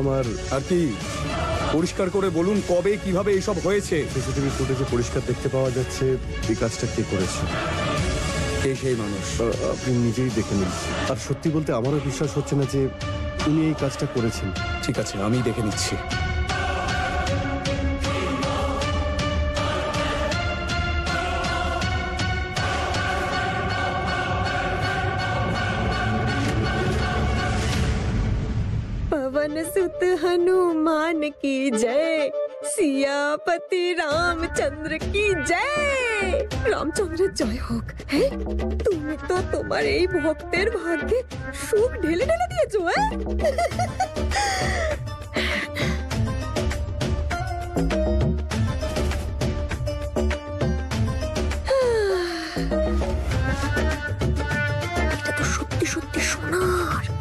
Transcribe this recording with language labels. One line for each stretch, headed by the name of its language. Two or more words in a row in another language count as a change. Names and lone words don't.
Bangla: আর কি পরিষ্কার করে বলুন, কবে কিভাবে এইসব হয়েছে? সিসিটিভি ফুটেজে পরিষ্কার দেখতে পাওয়া যাচ্ছে এই কাজটা কে করেছে। কে সেই মানুষ? আপনি নিজেই দেখে নিন। আর সত্যি বলতে আমারও বিশ্বাস হচ্ছে না যে উনি এই কাজটা করেছেন। ঠিক আছে, আমি দেখে নিচ্ছি।
Hindi: पवन सुत हनुमान की जय, सियापति रामचंद्र की जय।
Bangla: রামচন্দ্রের জয় হোক। হ্যাঁ, তুমি তো তোমার এই ভক্তের ভাগ্যে সুখ ঢেলে ঢেলে দিয়েছো। এটা তো সত্যি সত্যি সোনার।